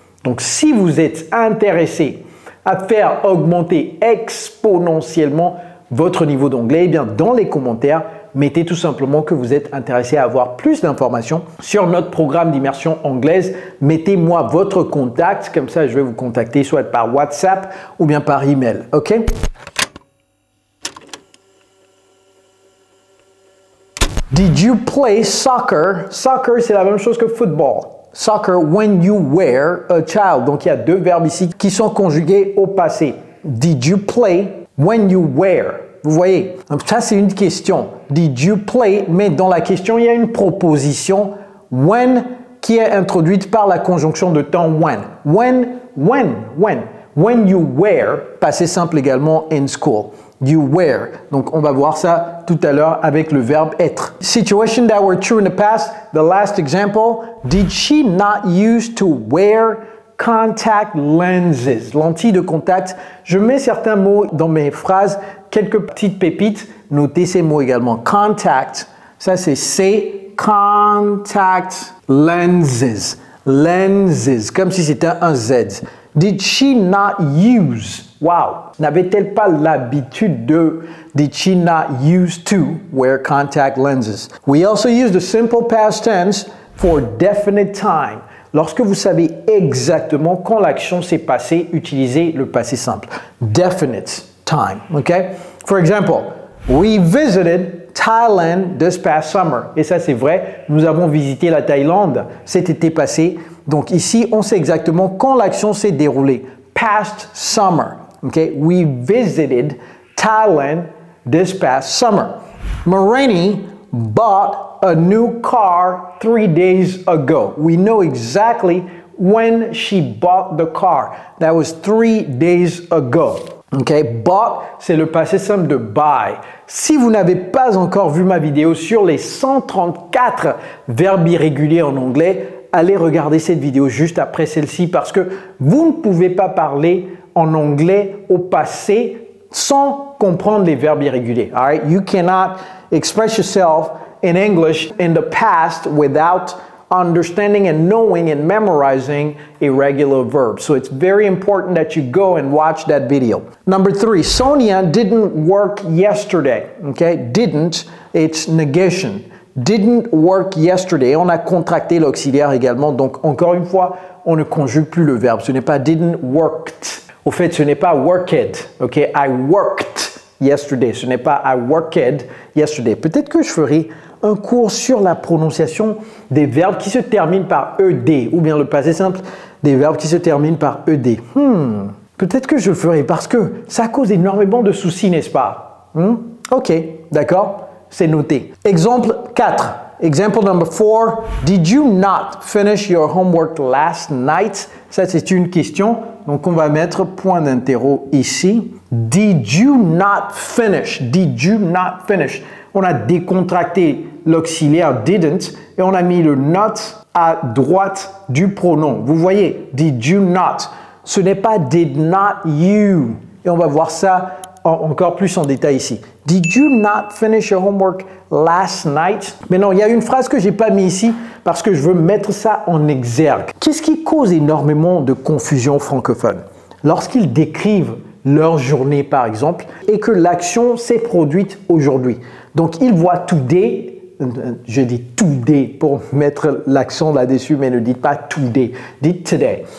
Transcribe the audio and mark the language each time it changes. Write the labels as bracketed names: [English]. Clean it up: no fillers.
[French] Donc, si vous êtes intéressé à faire augmenter exponentiellement votre niveau d'anglais, eh bien, dans les commentaires, mettez tout simplement que vous êtes intéressé à avoir plus d'informations sur notre programme d'immersion anglaise. Mettez-moi votre contact, comme ça je vais vous contacter soit par WhatsApp ou bien par email. OK? [English] Did you play soccer? [French] Soccer, c'est la même chose que football. [English] Soccer when you were a child. [French] Donc il y a deux verbes ici qui sont conjugués au passé. [English] Did you play when you were? [French] Vous voyez, ça c'est une question. [English] Did you play? [French] Mais dans la question, il y a une proposition when qui est introduite par la conjonction de temps when. [English] When you were, [French] passé simple également [English] in school. You were. [French] Donc on va voir ça tout à l'heure avec le verbe être. [English] Situation that were true in the past. The last example. Did she not used to wear contact lenses? [French] Lentilles de contact. Je mets certains mots dans mes phrases. Quelques petites pépites, notez ces mots également. Contact, ça c'est C, contact lenses. [English] Lenses, [French] comme si c'était un Z. [English] Did she not use? Wow! [French] N'avait-elle pas l'habitude de? [English] Did she not used to wear contact lenses? We also use the simple past tense for definite time. [French] Lorsque vous savez exactement quand l'action s'est passée, utilisez le passé simple. [English] Definite time, okay? For example, we visited Thailand this past summer. [French] Et ça, c'est vrai, nous avons visité la Thaïlande cet été passé. Donc ici, on sait exactement quand l'action s'est déroulée. [English] Past summer, okay? We visited Thailand this past summer. Marini bought a new car 3 days ago. We know exactly when she bought the car. That was 3 days ago. Okay, bought, [French] c'est le passé simple de [English] buy. [French] Si vous n'avez pas encore vu ma vidéo sur les 134 verbes irréguliers en anglais, allez regarder cette vidéo juste après celle-ci parce que vous ne pouvez pas parler en anglais au passé sans comprendre les verbes irréguliers. [English] All right? You cannot express yourself in English in the past without understanding and knowing and memorizing irregular verbs. So it's very important that you go and watch that video. Number 3, Sonia didn't work yesterday. Okay? Didn't, it's negation. Didn't work yesterday. [French] On a contracté l'auxiliaire également. Donc, encore une fois, on ne conjugue plus le verbe. Ce n'est pas [English] didn't worked. [French] Au fait, ce n'est pas worked. Ok? [English] I worked yesterday. [French] Ce n'est pas [English] I worked yesterday. [French] Peut-être que je ferai un cours sur la prononciation des verbes qui se terminent par ED ou bien le passé simple des verbes qui se terminent par ED. Peut-être que je le ferai parce que ça cause énormément de soucis, n'est-ce pas? Ok, d'accord, c'est noté. Exemple 4. [English] Example number 4. Did you not finish your homework last night? [French] Ça, c'est une question. Donc, on va mettre point d'interro ici. [English] Did you not finish? Did you not finish? [French] On a décontracté l'auxiliaire didn't et on a mis le not à droite du pronom. Vous voyez, [English] did you not? [French] Ce n'est pas [English] did not you. [French] Et on va voir ça encore plus en détail ici. [English] Did you not finish your homework last night? [French] Mais non, il y a une phrase que je n'ai pas mis ici parce que je veux mettre ça en exergue. Qu'est-ce qui cause énormément de confusion francophone? Lorsqu'ils décrivent leur journée, par exemple, et que l'action s'est produite aujourd'hui. Donc, ils voient today, je dis today pour mettre l'accent là-dessus, mais ne dites pas today, dites today.